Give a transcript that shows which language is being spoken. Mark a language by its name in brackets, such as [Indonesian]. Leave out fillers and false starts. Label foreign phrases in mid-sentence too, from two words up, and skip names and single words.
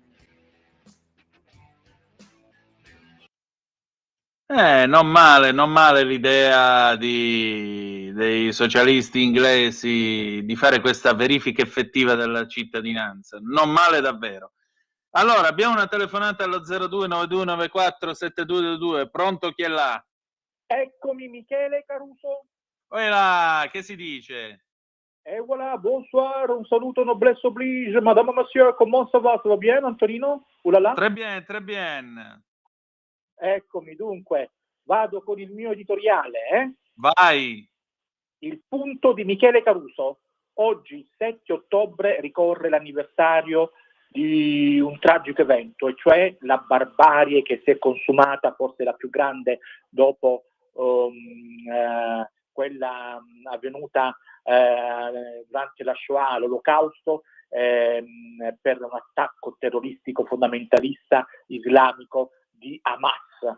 [Italian] Non male l'idea dei socialisti inglesi di fare questa verifica effettiva della cittadinanza. Non male davvero. Allora, abbiamo una telefonata allo 0292947222. Pronto, chi è là? Eccomi, Michele Caruso. Là, che si dice? [French] Voilà, bonsoir, [Italian] un saluto, [French] noblesse oblige, madame, monsieur, comment ça va bien, Antonino? Ulala? Très bien. [Italian] Eccomi, dunque, vado con il mio editoriale, Vai. Il punto di Michele Caruso. Oggi, 7 ottobre, ricorre l'anniversario di un tragico evento, e cioè la barbarie che si è consumata, forse la più grande dopo quella avvenuta durante la Shoah, l'Olocausto, per un attacco terroristico fondamentalista islamico di Hamas.